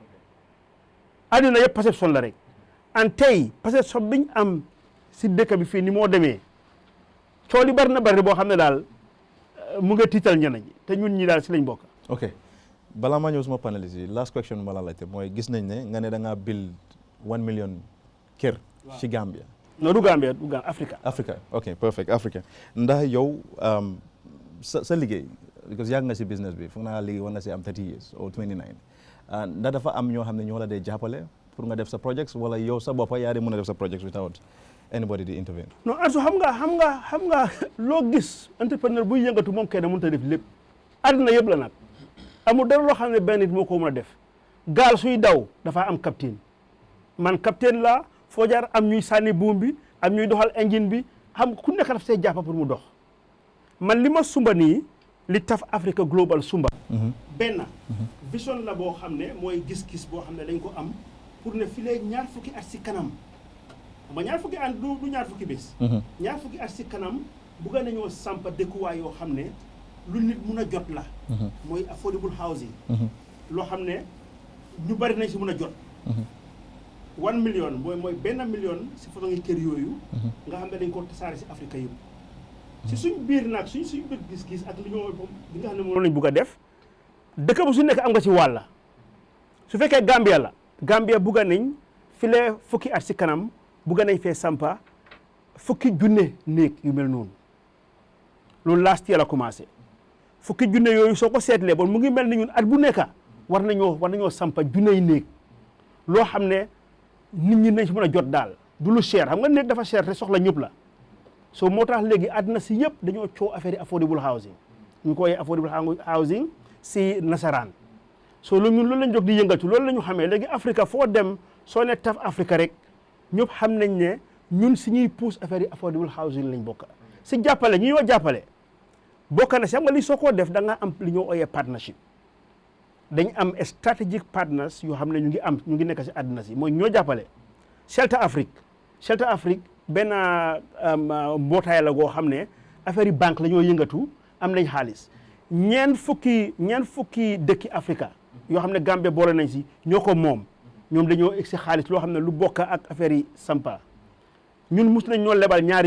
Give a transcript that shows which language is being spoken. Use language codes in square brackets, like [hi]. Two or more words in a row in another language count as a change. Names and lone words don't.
[wo] àddina yëpp perception la rek an tey perception biñ am si dëkk bi fii ni moo demee coow li bari na bari boo xam ne daal mu nga tiital ñeneen ñi te ñun ñi daal si lañ bokk. ok balaa maa ñëw suma paneliste yi [en] last question [wo] ma la laajte mooy gis nañ ne nga ne da ngaa build 1 million kër ci Gambia. non du Gambia Africa. Africa [en] ok perfect [wo] Africa ndax yow sa liggéey because yàgg nga si business bi foog naa liggéey war nga si am [en] 30 years or 29 [wo] ndax dafa am ñoo xam ne ñoo la dee jàppale pour nga def sa projects wala yow sa boppa yaa di mën a def sa projects [en] without anybody [wo] di intervene. non Ansu xam nga loo gis entrepreneur buy yëngatu moom kenn mënut a def lépp àddina yëpp la nag amul dara loo xam ne benn nit moo ko mën a def gaal suy daw dafa am capitaine man capitaine la foo jaar am ñuy sànni buum bi am ñuy doxal engine bi xam ku nekk daf see jàppa pour mu dox man li ma sumba nii li TAF Africa Global sumba benn vision la boo xam ne mooy gis-gis boo xam ne dañ ko am pour ne filee ñaar fukki at si kanam xam nga ñaar fukki at du ñaar fukki bés ñaar fukki at si kanam bugga nañoo sampa dëkkuwaay yoo xam ne lu nit mun a jot la mooy [en] affordable housing [wo] loo xam ne ñu bari nañ si mun a jot 1 million mooy benn million si façon ngi kër yooyu nga xam ne dañ ko tasaare si Afrique yëpp si suñ biir nag suñ biir gis-gis ak li nga xam ne moom lañ bugg a def dëkk bu su nekk am nga ci wàlla su fekkee Gambia bugga nañ filee fukki at si kanam bugga nañ fee sampa fukki junne néeg yu mel noonu loolu [en] last year [wo] la commencé fukki junne yooyu soo ko seetlee bon mu ngi mel ni ñun at bu nekk war nañoo sampa junne yi néeg loo xam ne nit ñi nañ si mën a jot daal du lu cher xam nga néeg dafa cher te soxla ñëpp la so moo tax léegi àddina si yëpp dañoo coow affaire yi [en] affordable housing [wo] ñu ko woowee [en] affordable housing [wo] si nasaraan so loolu ñun loolu lañ jóg di yëngatu loolu la ñu xamee léegi Afrique foo dem soo ne TAF Africa rek ñëpp xam nañ ne ñun si ñuy pousse affaire yi [en] affordable housing [wo] lañ bokk si jàppale ñi ñoo jàppale bokk na si xam nga li soo koo def da nga am li ñoo ooyee partnership dañ am [en] strategic partners [wo] yoo xam ne ñu ngi nekk si àddina si mooy ñoo jàppale Shelter Afrique benn mbootaay la goo xam ne affaire yi banque la ñoo yëngatu am nañ xaalis ñeen fukki dëkki Afrique yoo xam ne Gambie boole nañ si ñoo ko moom ñoom dañoo egg si xaalis loo xam ne lu bokk ak affaire yi sampa ñun mus nañ ñoo lebal ñaari